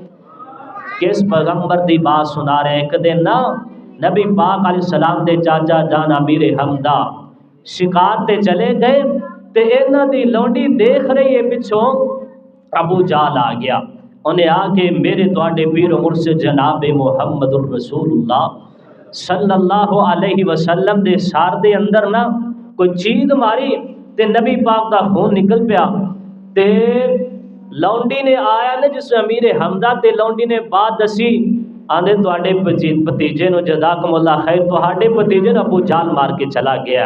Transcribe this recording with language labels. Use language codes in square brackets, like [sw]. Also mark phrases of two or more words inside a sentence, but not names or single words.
[pa] کس پیغمبر دی بات سنا رہے۔ ایک دن نا نبی پاک علیہ السلام دے چاچا جان امیر حمدا شکار تے چلے گئے، تے انہاں دی لونڈی دیکھ رہی ہے پچھوں ابو جال آ گیا. انہیں آ کے میرے تہاڈے پیر مرشد جناب [ar] محمد رسول الله صلى الله عليه وسلم [pa] دے سار دے اندر نا کوئی چیز ماری تے نبی پاک دا خون نکل پیا. تے لونڈی نے آیا نا جس امیر حمدا تے لونڈی نے بات دسی، آندے تہاڈے بھتیجے نوں [ar] جزاكم الله خير [pa] تہاڈے بھتیجے نوں ابو جال مار کے چلا گیا.